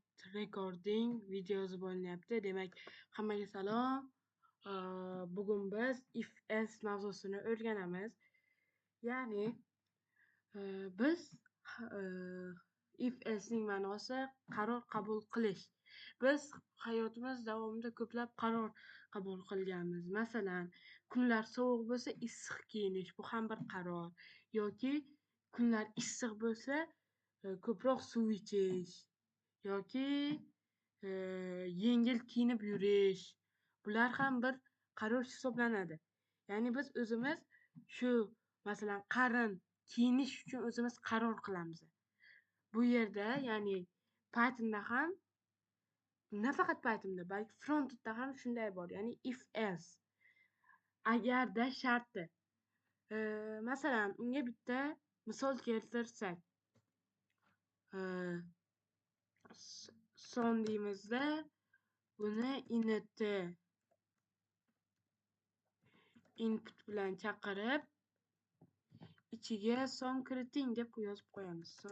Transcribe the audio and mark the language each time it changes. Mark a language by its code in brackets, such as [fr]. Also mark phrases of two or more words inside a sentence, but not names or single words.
[uz] recording videosi bo'linyapti. Demak, hammaga salom. Bugun biz [en] if else [uz] mavzusini o'rganamiz. Ya'ni biz [en] if else [uz] ning ma'nosi qaror qabul qilish. Biz hayotimiz davomida ko'plab qaror qabul qilganmiz. Masalan, kunlar sovuq bo'lsa issiq kiyinish, bu ham bir qaror. Yoki kunlar issiq bo'lsa ko'proq suv ichish yoki yengil kiyinib yurish. Bular ham bir qaror hisoblanadi. Ya'ni biz o'zimiz shu masalan qarin kiyinish uchun o'zimiz qaror qilamiz. Bu yerda ya'ni Pythonda ham nafaqat Pythonda, balki frontendda ham shunday bor. Ya'ni [en] if else [uz] agarda sharti. Masalan, unga bitta misol keltirsak, son deymizda buni input bilan chaqirib ichiga son kiriting deb yozib qo'yamiz.